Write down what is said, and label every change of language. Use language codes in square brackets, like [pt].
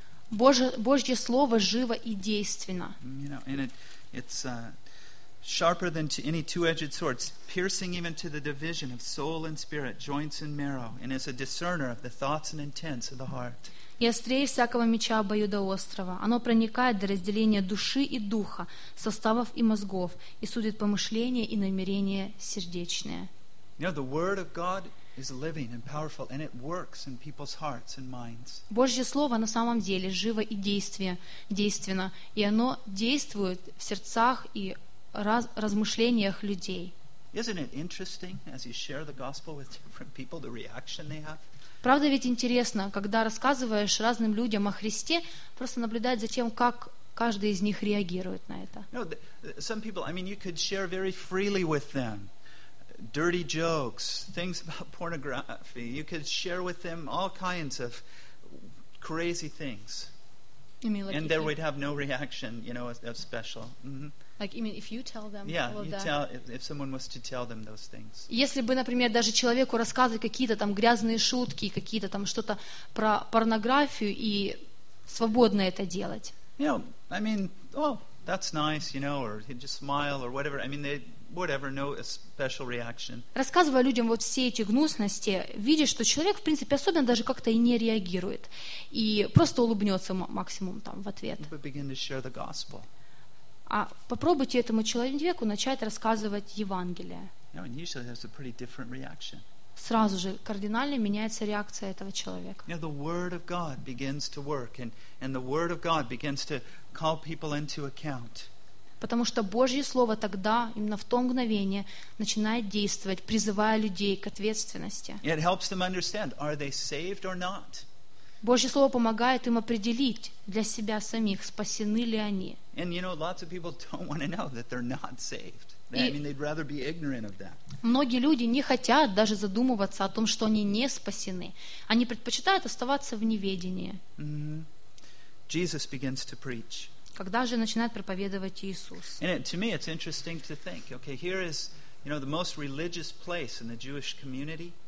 [ru] Божье слово живо и действенно. [en] You know, and it's sharper than to any two-edged sword, piercing even to the division of soul and spirit, joints and marrow, and is a discerner of the thoughts and intents of the heart. [ru] И острее всякого меча бою до острова. Оно проникает до разделения души и духа, составов и мозгов, и судит помышления и намерения сердечные. [en] You know, the word of God is living and powerful, and it works in people's hearts and minds. [ru] Божье слово на самом деле живо и действенно, и оно действует в сердцах и размышлениях людей. [en] Isn't it interesting as you share the gospel with different people, the reaction they have? [ru] Правда ведь интересно, когда рассказываешь разным людям о Христе, просто наблюдать за тем, как каждый из них реагирует на это. [en] You know, some people, I mean, you could share very freely with them. Dirty jokes, things about pornography. You could share with them all kinds of crazy things. I mean, like, and there we'd have no reaction, you know, of special. Mm-hmm. Like, I mean, if you tell them, yeah, all of you that. Tell if someone was to tell them those things. [ru] Если бы, например, даже человеку рассказывать какие-то там грязные шутки, какие-то там что-то про порнографию и свободно это делать. [en] You know, I mean, oh, that's nice, you know, or he'd just smile or whatever. I mean, they. Whatever, no special reaction. [ru] Рассказывая людям вот все эти гнусности, видишь, что человек, в принципе, особенно даже как-то и не реагирует, и просто улыбнется максимум там в ответ. [en] But begin to share the gospel. [ru] А попробуйте этому человеку начать рассказывать Евангелие. [en] You know, usually there's a pretty different reaction. [ru] Сразу же кардинально меняется реакция этого человека. [en] You know, the word of God begins to work, and the word of God begins to call people into account. [ru] Потому что Божье Слово тогда, именно в то мгновение, начинает действовать, призывая людей к ответственности. [en] It helps them understand, are they saved or not? [ru] Божье Слово помогает им определить для себя самих, спасены ли они. [en] And you know, lots of people don't want to know that they're not saved. I mean, they'd rather be ignorant of that. [ru] Многие люди не хотят даже задумываться о том, что они не спасены. Они предпочитают оставаться в неведении. [en] Mm-hmm. Jesus begins to preach. [ru] Когда же начинает проповедовать Иисус? [en] And to me, it's interesting to think, okay, here is, you know, the most religious place in the Jewish community.